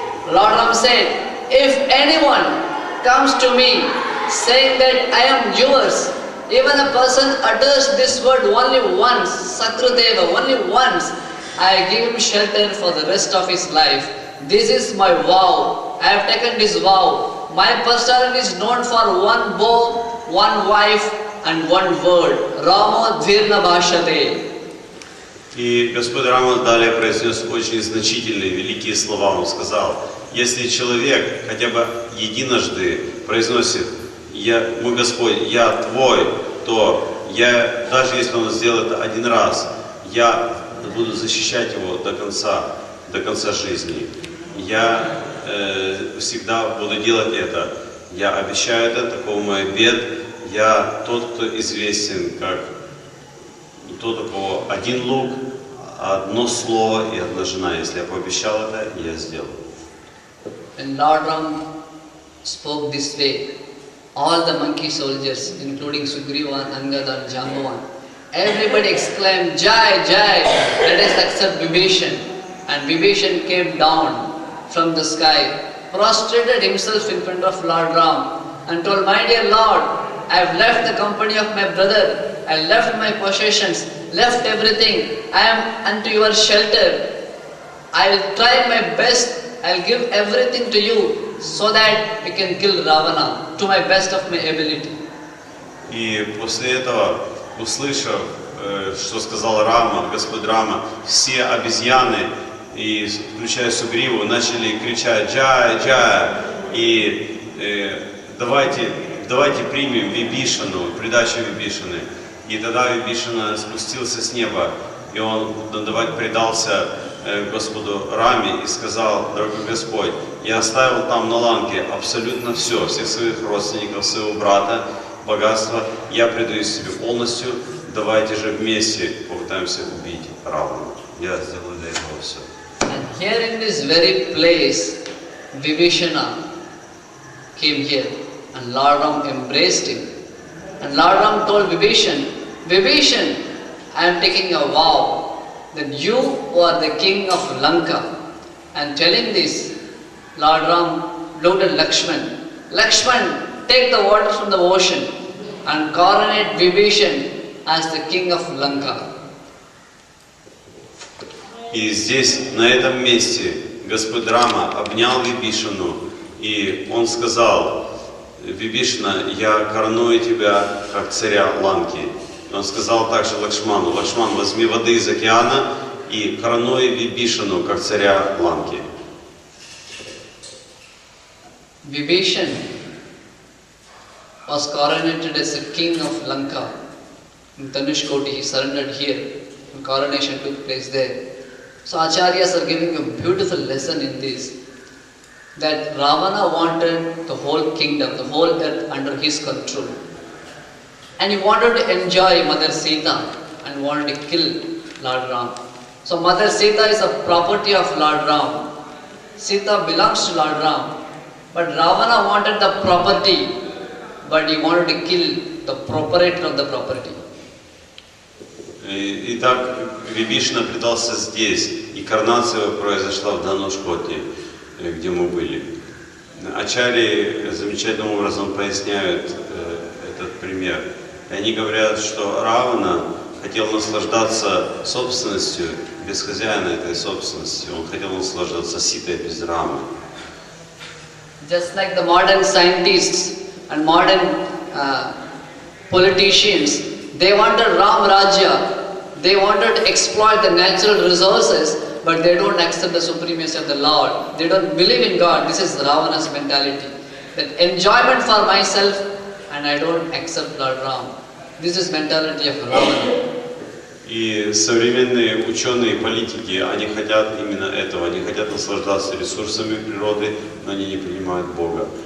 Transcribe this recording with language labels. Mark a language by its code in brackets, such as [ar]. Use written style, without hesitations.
[en] Lord Ram said, if anyone comes to me saying that I am yours, even a person utters this word only once, Sakruteva, only once, I give him shelter for the rest of his life. This is my vow. I have taken this vow. My personality is known for one bow, one wife, and one word. [sa] Ramo dhirna bhashate. [ru] И Господь Рама далее произнес очень значительные, великие слова. Он сказал, если человек хотя бы единожды произносит «Мой Господь, я Твой», то я, даже если он сделает это один раз, я буду защищать его до конца жизни. Я всегда буду делать это. Я обещаю это, такого мой обет. Я тот, кто известен как тот, у кого один лук, одно слово и одна жена. Если я пообещал это, я сделаю. [en] When Lord Ram spoke this way, all the monkey soldiers, including Sugriva, Angada and Jambavan, everybody exclaimed, Jai, Jai, let us accept Vibhishan. And Vibhishan came down from the sky, prostrated himself in front of Lord Ram and told, my dear Lord, I have left the company of my brother, I left my possessions, left everything, I am unto your shelter. I will try my best, I will give everything to you so that we can kill Ravana to my best of my ability. [ru] И после этого, услышав, что сказал Рама, Господь Рама, все обезьяны, и включая Сугриву, начали кричать «Джай, Джай!» и давайте примем Вибхишану, предачу Вибхишаны. И тогда Вибхишана спустился с неба, и и он предался Господу Раме и сказал: дорогой Господь, я оставил там на ланке абсолютно все, всех своих родственников, своего брата, богатство, я предаюсь себе полностью, давайте же вместе попытаемся убить Равану. Я сделаю для этого все. [en] And here in this very place, Vibhishana came here and Lord Ram embraced him. And Lord Ram told Vibhishan, Vibhishan, I am taking a vow that you are the king of Lanka. And telling this, Lord Ram looked at Lakshman. Lakshman, take the water from the ocean and coronate Vibhishan as the king of Lanka. [ru] И здесь, на этом месте, Господь Рама обнял Вибишану, и он сказал: Вибишана, я короную тебя как царя Ланки. И он сказал также Лакшману: Лакшман, возьми воды из океана и коронуй Вибишану как царя Ланки. [en] Vibhishan was coronated as the king of Lanka. In Tanushkoti, he surrendered here, and coronation took place there. So Acharyas are giving a beautiful lesson in this, that Ravana wanted the whole kingdom, the whole earth under his control. And he wanted to enjoy Mother Sita and wanted to kill Lord Ram. So Mother Sita is a property of Lord Ram. Sita belongs to Lord Ram. But Ravana wanted the property, but he wanted to kill the proprietor of the property. [ru] Итак, Вибишана предался здесь, и коронация произошла в Данушкоте, где мы были. Ачарьи замечательным образом поясняют этот пример. И они говорят, что Равана хотел наслаждаться собственностью без хозяина этой собственности. Он хотел наслаждаться Ситой без Рамы. [en] Just like the modern scientists and modern politicians, they wanted Ram Rajya. They wanted to exploit the natural resources, but they don't accept the supremacy of the Lord. They don't believe in God. This is Ravana's mentality. That enjoyment for myself, and I don't accept Lord Ram. This is mentality of Ravana. [ru] И современные ученые и политики, они хотят именно этого. Они хотят наслаждаться ресурсами природы, но они не понимают Бога.